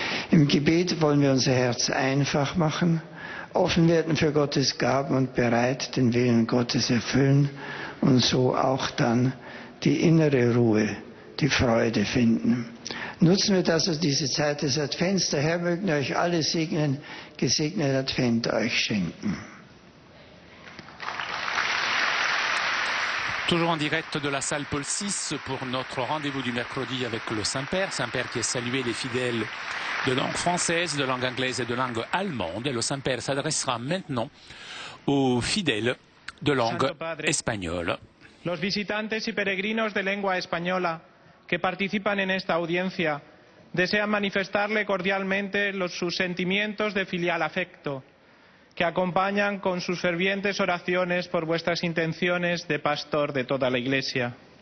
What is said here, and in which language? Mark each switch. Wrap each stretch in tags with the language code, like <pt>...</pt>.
<de>Im Gebet wollen wir unser Herz einfach machen, offen werden für Gottes Gaben und bereit den Willen Gottes erfüllen und so auch dann die innere Ruhe, die Freude finden. Nutzen wir das, also diese Zeit des Advents. Der Herr möge euch alle segnen, gesegneten Advent euch schenken.</de> <fr>Toujours en direct de la salle Paul VI pour notre rendez-vous du mercredi avec le Saint-Père. Saint-Père qui est salué les fidèles de langue française, de langue anglaise et de langue allemande. Et le Saint-Père s'adressera maintenant aux fidèles de langue espagnole.</fr> <es>Los visitantes y peregrinos de lengua española que participan en esta audiencia desean manifestarle cordialmente sus sentimientos de filial afecto, que acompañan con sus fervientes oraciones por vuestras intenciones de pastor de toda la Iglesia.</es>